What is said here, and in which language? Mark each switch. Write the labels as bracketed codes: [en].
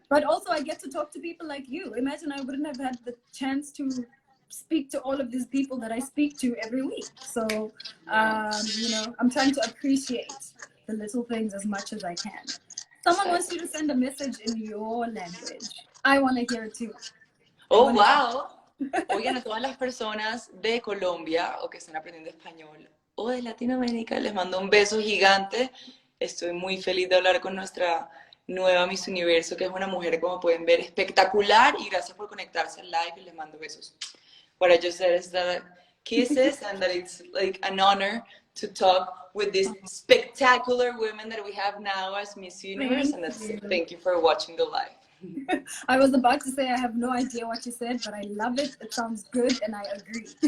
[en] But also I get to talk to people like you. Imagine I wouldn't have had the chance to speak to all of these people that I speak to every week. So, you know, I'm trying to appreciate the little things as much as I can. Someone wants you to send a message in your language. I want to hear it too. Oh, wow. [es] Oigan, a todas las personas de Colombia o que están aprendiendo español o de Latinoamérica, les mando un beso gigante. Estoy muy feliz de hablar con nuestra nueva Miss Universo, que es una mujer, como pueden ver, espectacular. Y gracias por conectarse al live y les mando besos. [en] What I just said is that kisses and that it's like an honor to talk with these spectacular women that we have now as Miss Universe. And that's it. Thank you for watching the live. I was about to say I have no idea what you said, but I love it. It sounds good, and I agree.